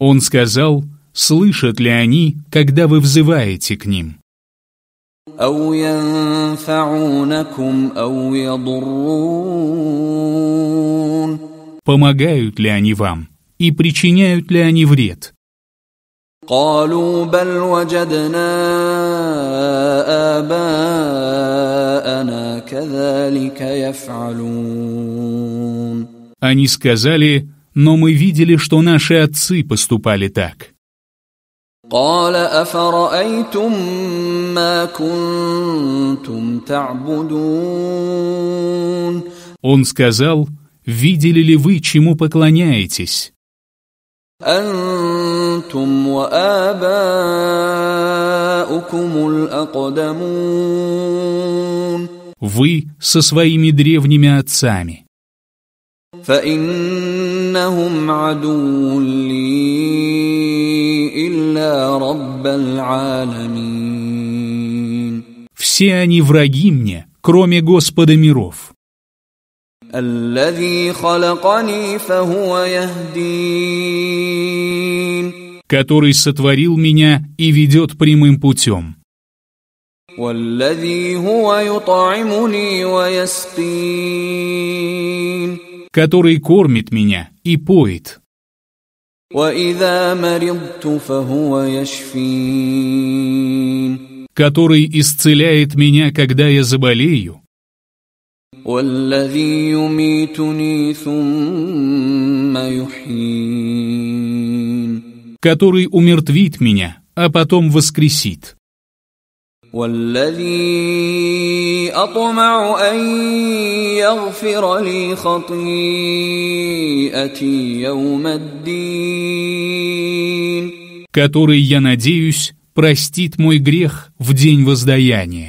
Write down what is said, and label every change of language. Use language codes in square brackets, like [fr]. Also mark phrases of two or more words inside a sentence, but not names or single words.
[ru] Он сказал: слышат ли они, когда вы взываете к ним? [ar] أو ينفعونكم أو يضرون. [ru] Помогают ли они вам и причиняют ли они вред? [ar] قالوا بل وجدنا آباءنا كذلك يفعلون. [ru] Они сказали: но мы видели, что наши отцы поступали так. [ar] قال أفرأيتم ما كنتم تعبدون. [ru] Он сказал: видели ли вы, чему поклоняетесь? [ar] أنتم وآباؤكم الأقدمون. [ru] Вы со своими древними отцами. [ar] فإنهم عدو لي إلا رب العالمين. [ru] Все они враги мне, кроме Господа миров. [ar] الذي خلقني فهو يهدين. [ru] Который сотворил меня и ведет прямым путем. [ar] والذي هو يطعمني ويسقين. [ru] Который кормит меня и поет. [ar] وإذا مرضت فهو يشفين. [ru] Который исцеляет меня, когда я заболею. [ar] والذي يميتني ثم يحيين. [ru] Который умертвит меня, а потом воскресит. [ar] والذي أطمع أن يغفر لي خطيئتي يوم الدين. [ru] Который, я надеюсь, простит мой грех в день воздаяния.